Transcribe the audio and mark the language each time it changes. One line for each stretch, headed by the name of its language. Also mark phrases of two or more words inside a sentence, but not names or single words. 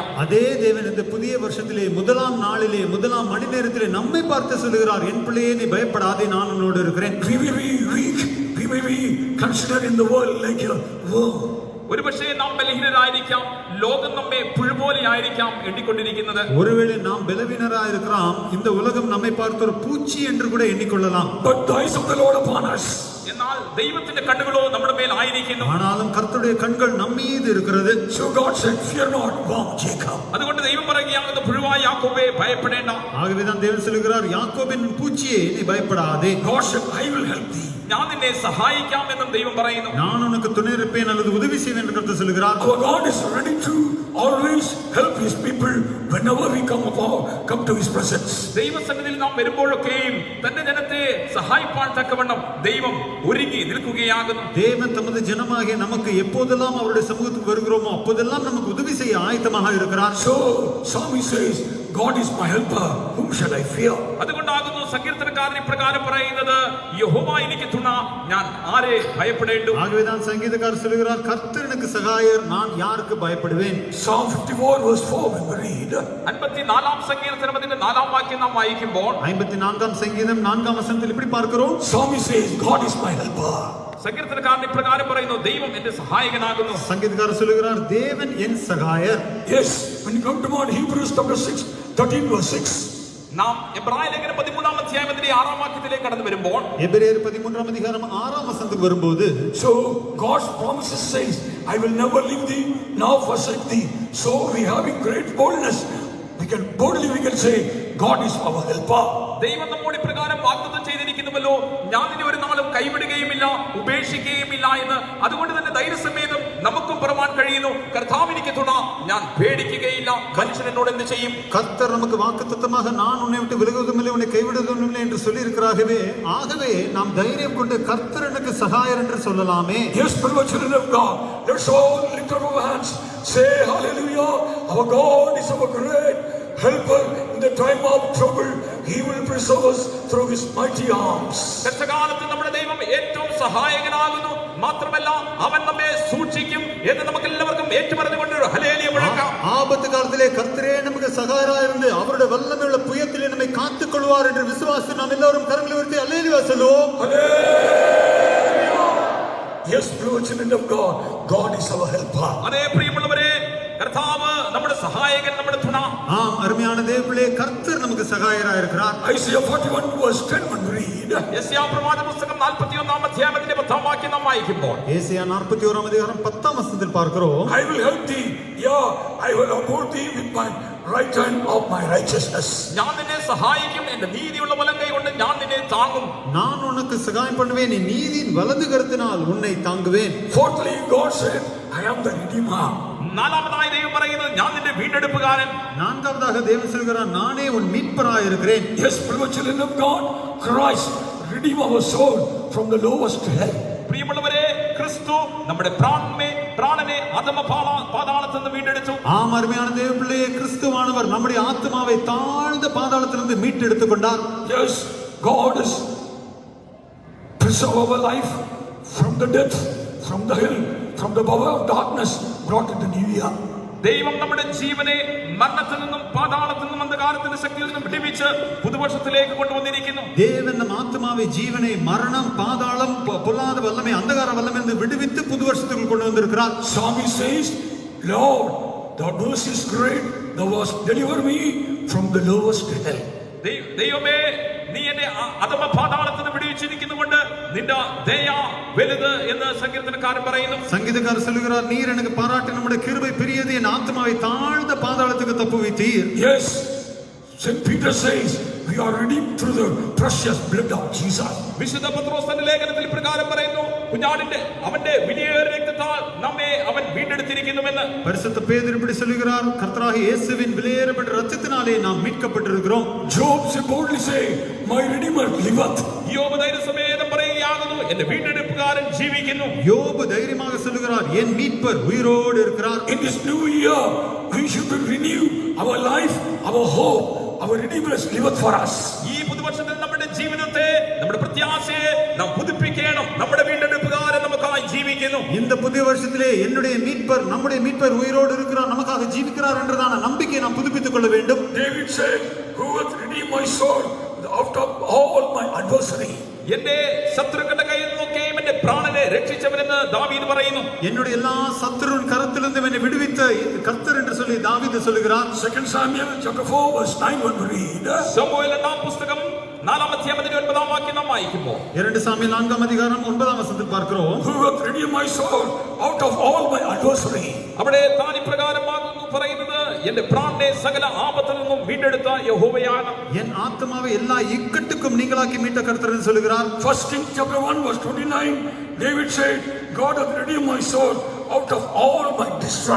Tamil: அதே தேவன் இந்த புதிய வருஷத்திலே முதலாம் நாளிலே முதலாம் மணி நேரத்திலே நம்மை பார்த்து சொல்கிறார், என் பிள்ளையே நீ பயப்படாதே, நான் உன்னோடு இருக்கிறேன்.
English: We may be weak, we may be considered in the world like a worm.
Malayalam: ഒരു പക്ഷേ നാം ബലഹീനരായിരിക്കാം, ലോകം നമ്മെ പുഴുപോലെ ആയിരിക്കാം എണ്ണിക്കൊണ്ടിരിക്കുന്നത്.
Tamil: ஒருவேளை நாம் பலவீனராக இருக்கிறோம், இந்த உலகம் நம்மை பார்த்து ஒரு பூச்சி என்று கூட எண்ணிக்கொள்ளலாம்.
English: But the eyes of the Lord upon us.
Malayalam: എന്നാൽ ദൈവത്തിന്റെ കണ്ണുകളോ നമ്മുടെ മേൽ ആയിരിക്കുന്നു.
Tamil: ஆனாலும் கர்த்தருடைய கண்கள் நம்மீது இருக்கிறது.
English: So God said, "Fear not, worm Jacob."
Malayalam: അതുകൊണ്ട് ദൈവം പറയുകയാകുന്നു, പുഴുവായ യാക്കോബേ, ഭയപ്പെടേണ്ട.
Tamil: ஆகவேதான் தேவன் சொல்கிறார், யாக்கோபின் பூச்சியே நீ பயப்படாதே.
English: God said, "I will help thee."
Malayalam: ഞാൻ നിന്നെ സഹായിക്കാം എന്നും ദൈവം പറയുന്നു.
Tamil: நான் உனக்கு துணை இருப்பேன் அல்லது உதவி செய்வேன் என்று கர்த்தர் சொல்கிறார்.
English: Our God is ready to always help His people whenever we come to His presence.
Malayalam: ദൈവസന്നിധിയിൽ നാം വരുമ്പോഴൊക്കെയും തന്റെ ജനത്തെ സഹായിപ്പാൻ തക്കവണ്ണം ദൈവം ഒരുങ്ങി നിൽക്കുകയാകുന്നു.
Tamil: தேவன் தமது ஜனமாகிய நமக்கு எப்போதெல்லாம் அவருடைய சமூகத்துக்கு வருகிறோமோ அப்போதெல்லாம் நமக்கு உதவி செய்ய ஆயத்தமாக இருக்கிறார்.
English: So Psalmist says, "God is my helper, whom shall I fear?"
Malayalam: അതുകൊണ്ടാകുന്നു സങ്കീർത്തനക്കാരൻ ഇപ്രകാരം പറയുന്നത്, യഹോവ എനിക്ക് തുണ, ഞാൻ ആരെ ഭയപ്പെടേണ്ടു.
Tamil: ஆகவேதான் சங்கீதக்காரர் சொல்கிறார், கர்த்தர் எனக்கு சகாயர், நான் யாருக்கு பயப்படுவேன்.
English: Psalm 54 verse 4 when we read,
Malayalam: 54-ാം സങ്കീർത്തനം അതിന്റെ 4-ാം വാക്യം നാം വായിക്കുമ്പോൾ
Tamil: 54-ാം சங்கீதம்
Malayalam: 4-ാം വചനത്തിൽ
Tamil: இப்படி பார்க்கிறோம்.
English: Psalmist says, "God is my helper."
Malayalam: സങ്കീർത്തനക്കാരൻ ഇപ്രകാരം പറയുന്നു, ദൈവം എന്റെ സഹായകനാകുന്നു.
Tamil: சங்கீதக்காரர் சொல்லுகிறார், தேவன் என் சகாயர்.
English: Yes, when you come to Hebrews chapter 6, 13 verse 6.
Malayalam: നാം എബ്രായ ലേഖനം 13-ാം അധ്യായം 6-ാം വാക്യത്തിലേക്ക് കടന്നു വരുമ്പോൾ,
Tamil: எபிரேயர் 13-ாம் அதிகாரம் 6-ாம் வசனத்துக்கு வரும்போது,
English: so God's promises says, I will never leave thee nor forsake thee. So we having great boldness, we can say God is our helper.
Malayalam: ദൈവം നമ്മോട് ഇപ്രകാരം വാഗ്ദത്തം ചെയ്തിരിക്കുന്നുവല്ലോ, ഞാൻ നിന്നെ ഒരു നാളും കൈവിടുകയുമില്ല ഉപേക്ഷിക്കുകയുമില്ല എന്ന്. അതുകൊണ്ട് തന്നെ ധൈര്യസമേതം നമുക്കും പറയാൻ കഴിയുന്നു, കർത്താവ് എനിക്ക് തുണ, ഞാൻ പേടിക്കുകയില്ല. മനുഷ്യൻ എന്നോട് എന്ത് ചെയ്യും?
Tamil: கர்த்தர் நமக்கு வாக்குத்தத்தமாக நான் உன்னை விட்டு விலகுவதுமில்லை உன்னை கைவிடுவதுமில்லை என்று சொல்லி இருக்கிறாகவே, ஆகவே நாம் தைரியம் கொண்டு கர்த்தர் எனக்கு சகாயர் என்று சொல்லலாமே.
English: Yes, beloved children of God, let's all lift up our hands, say hallelujah. Our God is our great helper in the time of trouble. He will preserve us through his mighty arms.
Malayalam: കഷ്ടകാലത്ത് നമ്മുടെ ദൈവം ഏറ്റവും സഹായകനാകുന്നു. മാത്രമല്ല അവൻ നമ്മെ സൂക്ഷിക്കും എന്ന് നമുക്ക് എല്ലാവർക്കും ഏറ്റുപറഞ്ഞുകൊണ്ട് ഹല്ലേലൂയ മുഴക്കാം.
Tamil: ஆபத்து காலத்திலே கர்த்தரே நமக்கு சகாயராய் இருந்து அவருடைய வல்லமையுள்ள புயத்திலே நம்மை காத்துக் கொள்வார் என்று விசுவாசி நாம் எல்லாரும் கரங்களை உயர்த்தி அல்லேலூயா சொல்லுவோம்.
English: Yes, beloved children of God, God is our helper.
Malayalam: അതേ പ്രിയമുള്ളവരെ, കർത്താവ് നമ്മുടെ സഹായകൻ, നമ്മുടെ തുണ.
Tamil: ஆம், அருமையான தேவனே, கர்த்தர் நமக்கு சகாயராய் இருக்கிறார்.
English: Isaiah 41 verse 10 when we read,
Malayalam: യെശയ്യാ പ്രവാചക പുസ്തകം 41-ാം അധ്യായം 10-ാം വാക്യം നാം വായിക്കുമ്പോൾ,
Tamil: ஏசாயா 41-ாம் அதிகாரம் 10-ாம் வசனத்தில் பார்க்கிறோம்,
English: I will help thee, yeah, I will uphold thee with my right hand of my righteousness.
Malayalam: ഞാൻ നിന്നെ സഹായിക്കും, എന്റെ നീതിയുള്ള വലങ്കൈ കൊണ്ട് ഞാൻ നിന്നെ താങ്ങും.
Tamil: நான் உனக்கு சகாயம் பண்ணுவேன், நீ நீதியின் வலது கரத்தினால் உன்னை தாங்குவேன்.
English: Fourthly, God said, I am the Redeemer.
Malayalam: നാലാമതായി ദൈവം പറയുന്നത്, ഞാൻ നിന്റെ വീണ്ടെടുപ്പുകാരൻ.
Tamil: நான்காவதாக தேவன் சொல்கிறார், நானே உன் மீட்பராய் இருக்கிறேன்.
English: Yes, beloved children of God, Christ redeem our soul from the lowest hell.
Malayalam: പ്രിയമുള്ളവരെ, ക്രിസ്തു നമ്മുടെ പ്രാണനെ അധമ പാതാളത്തിൽ നിന്ന് വീണ്ടെടുത്തു.
Tamil: ஆம், அருமையான தேவ பிள்ளையே, கிறிஸ்துவானவர் நம்முடைய ஆத்மாவை தாழ்ந்த பாதாளத்திலிருந்து மீட்டெடுத்துக் கொண்டார்.
English: Yes, God is preserve our life from the death, from the hell, from the power of darkness, brought into New Year.
Malayalam: ദൈവം നമ്മുടെ ജീവനെ മരണത്തിൽ നിന്നും പാതാളത്തിൽ നിന്നും അന്ധകാരത്തിന്റെ ശക്തിയിൽ നിന്നും വിടുവിച്ച് പുതുവർഷത്തിലേക്ക് കൊണ്ടുവന്നിരിക്കുന്നു.
Tamil: தேவன் நம் ஆத்மாவை ஜீவனை மரணம் பாதாளம் பொல்லாத வல்லமை அந்தகார வல்லமை என்று விடுவித்து புது வருஷத்துக்குள் கொண்டு வந்திருக்கிறார்.
English: Psalmist says, Lord, thy mercy is great, thou hast delivered me from the lowest hell.
Malayalam: ദൈവമേ, നീ എന്നെ അധമ പാതാളത്തിൽ നിന്ന് വിടുവിച്ചിരിക്കുന്നുകൊണ്ട് നിന്റെ ദയ വലുത് എന്ന് സങ്കീർത്തനക്കാരൻ പറയുന്നു.
Tamil: சங்கீதக்காரர் சொல்லுகிறார், நீர் எனக்கு பாராட்டி நம்முடைய கிருபை பெரியது, என் ஆத்மாவை தாழ்ந்த பாதாளத்துக்கு தப்புவித்தீர்.
English: Yes, St. Peter says, we are redeemed through the precious blood of Jesus.
Malayalam: വിശുദ്ധ പത്രോസ് തന്റെ ലേഖനത്തിൽ പ്രകാരം പറയുന്നു, കുഞ്ഞാടിന്റെ അവന്റെ വിലയേറിയ രക്തത്താൽ നമ്മെ അവൻ വീണ്ടെടുത്തിരിക്കുന്നുവെന്ന്.
Tamil: பரிசுத்த பேதுரு இப்படி சொல்லுகிறார், கர்த்தராகிய இயேசுவின் விலையேறப்பட்ட இரத்தத்தினாலே நாம் மீட்கப்பட்டிருக்கிறோம்.
English: Job boldly say, my Redeemer liveth.
Malayalam: യോബ് ധൈര്യസമേതം പറയുകയാകുന്നു, എന്റെ വീണ്ടെടുപ്പുകാരൻ ജീവിക്കുന്നു.
Tamil: யோபு தைரியமாக சொல்லுகிறார், என் மீட்பர் உயிரோடு இருக்கிறார்.
English: In this new year, we should renew our life, our hope. Our Redeemer liveth for us.
Malayalam: ഈ പുതുവർഷത്തിൽ നമ്മുടെ ജീവിതത്തെ, നമ്മുടെ പ്രത്യാശയെ നാം പുതുപ്പിക്കണം. നമ്മുടെ വീണ്ടെടുപ്പുകാരൻ നമുക്കായി ജീവിക്കുന്നു.
Tamil: இந்த புதிய வருஷத்திலே என்னுடைய மீட்பர், நம்முடைய மீட்பர் உயிரோடு இருக்கிறார், நமக்காக ஜீவிக்கிறார் என்றதான நம்பிக்கையை நாம் புதுப்பித்துக் கொள்ள வேண்டும்.
English: David said, who hath redeemed my soul out of all my adversary.
Malayalam: എന്റെ ശത്രുക്കളുടെ കയ്യിൽ നിന്നൊക്കെയും എന്റെ പ്രാണനെ രക്ഷിച്ചവനെന്ന് ദാവീദ് പറയുന്നു.
Tamil: என்னுடைய எல்லா சத்துருவின் கரத்திலிருந்து என்னை விடுவித்த கர்த்தர் என்று சொல்லி தாவீது சொல்லுகிறார்.
English: 2 Samuel chapter 4 verse 9 when we read,
Malayalam: ശമൂവേൽ 2-ാം പുസ്തകം 4-ാം അധ്യായം 9-ാം വാക്യം നാം വായിക്കുമ്പോൾ,
Tamil: 2 சாமுவேல் 4-ாம் அதிகாரம் 9-ாம் வசனத்தில் பார்க்கிறோம்,
English: who hath redeemed my soul out of all my adversary.
Malayalam: അവിടെ താൻ ഇപ്രകാരമാകുന്നു പറയുന്നത്, എന്റെ പ്രാണനെ സകല ആപത്തിൽ നിന്നും വീണ്ടെടുത്ത യഹോവയാണ്.
Tamil: என் ஆத்மாவை எல்லா இக்கட்டுக்கும் நீங்களாக்கி மீட்ட கர்த்தர் என்று சொல்லுகிறார்.
English: 1 Kings chapter 1 verse 29, David said, God hath redeemed my soul out of all my distress.